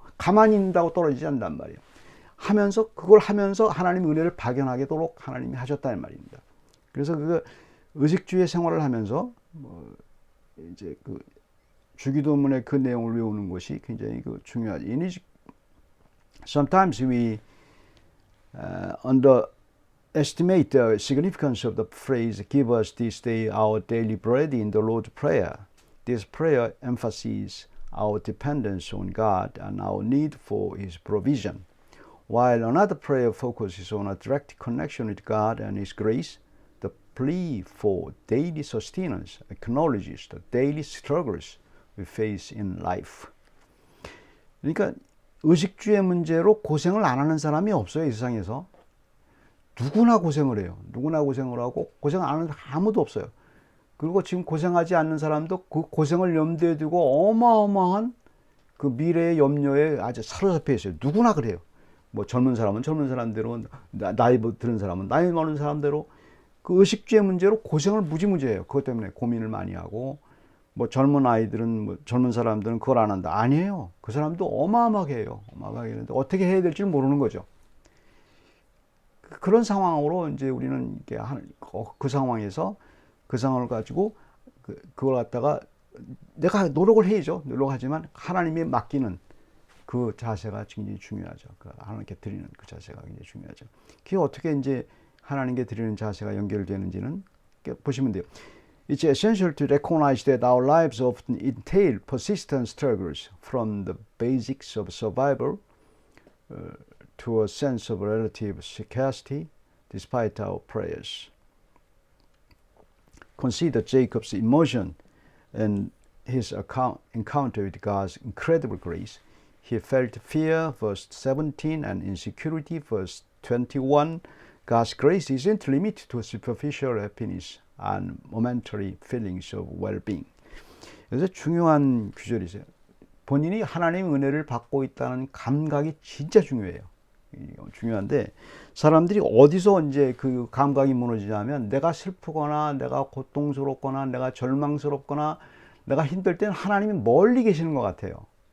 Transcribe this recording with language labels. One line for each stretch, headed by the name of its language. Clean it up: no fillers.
Korean: 가만히 있는다고 떨어지지 않단 말이에요. 그걸 하면서 하나님의 은혜를 발견하도록 하나님이 하셨다는 말입니다. 그래서 그 의식주의 생활을 하면서 이제 그 주기도문의 그 내용을 외우는 것이 굉장히 중요하죠.
English: Sometimes we underestimate the significance of the phrase "Give us this day our daily bread" in the Lord's Prayer. This prayer emphasizes our dependence on God and our need for His provision, while another prayer focuses on a direct connection with God and His grace. The plea for daily sustenance acknowledges the daily struggles we face in life.
Korean: 그러니까 의식주의 문제로 고생을 안 하는 사람이 없어요, 이 세상에서. 누구나 고생을 해요. 누구나 고생을 하고 고생 안 하는 사람 아무도 없어요. 그리고 지금 고생하지 않는 사람도 그 고생을 염두에 두고 어마어마한 그 미래의 염려에 아주 사로잡혀 있어요. 누구나 그래요. 뭐 젊은 사람은 젊은 사람대로, 나이 들은 사람은 나이 많은 사람대로 그 의식주의 문제로 고생을 무지무지 해요. 그것 때문에 고민을 많이 하고, 뭐 젊은 아이들은, 뭐 젊은 사람들은 그걸 안 한다. 아니에요. 그 사람도 어마어마하게 해요. 어마어마하게 하는데 어떻게 해야 될지 모르는 거죠. 그런 상황으로 이제 우리는 이게 그 상황에서 그 상황을 가지고 그걸 갖다가 내가 노력을 해야죠. 노력하지만 하나님이 맡기는 그 자세가 굉장히 중요하죠. 그 하나님께 드리는 그 자세가 굉장히 중요하죠. 그게 어떻게 이제 하나님께 드리는 자세가 연결되는지는 보시면 돼요.
English: It's essential to recognize that our lives often entail persistent struggles from the basics of survival to a sense of relative security despite our prayers. Consider Jacob's emotion and his encounter with God's incredible grace. He felt fear, verse 17, and insecurity, verse 21. God's grace isn't limited to superficial happiness and momentary feelings of well-being.
Korean: 그래서 중요한 구절이세요. 본인이 하나님의 은혜를 받고 있다는 감각이 진짜 중요해요. 중요한데 사람들이 어디서 이제 그 감각이 무너지냐면 내가 슬프거나 내가 고통스럽거나 내가 절망스럽거나 내가 힘들 때는 하나님이 멀리 계시는 것 같아요.